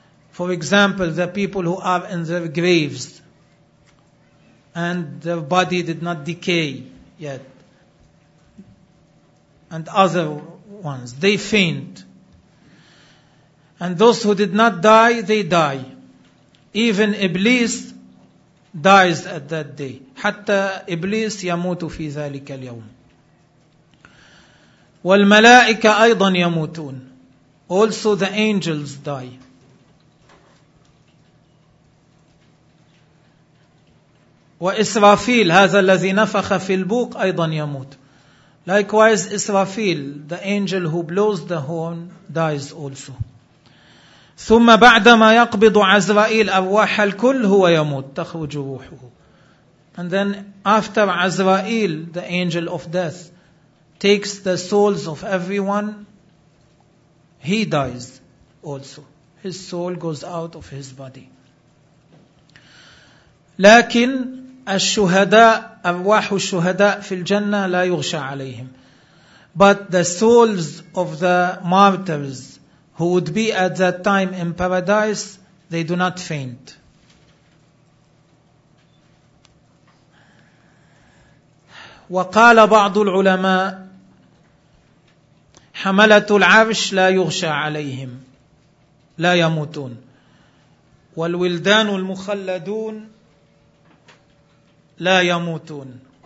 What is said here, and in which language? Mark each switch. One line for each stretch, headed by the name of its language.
English: For example, the people who are in their graves and their body did not decay yet, and other ones, they faint. And those who did not die, they die. Even Iblis dies at that day.
Arabic: حتى Iblis يموت في ذلك اليوم. والملائكة أيضا يموتون.
English: Also the angels die.
Arabic: وإسرافيل هذا الذي نفخ في البوق أيضا يموت.
English: Likewise إسرافيل, the angel who blows the horn, dies also.
Arabic: ثم بعدما يقبض عزرائيل أرواح الكل هو يموت تخرج روحه.
English: And then after عزرائيل, the angel of death, takes the souls of everyone, he dies also. His soul goes out of his body.
Arabic: لكن الشهداء أرواح الشهداء في الجنة لا يغشى عليهم.
English: But the souls of the martyrs who would be at that time in paradise, they do not faint.
Arabic: وقال بعض العلماء حملة العرش لا يغشى عليهم لا يموتون. والولدان المخلدون لا يموتون.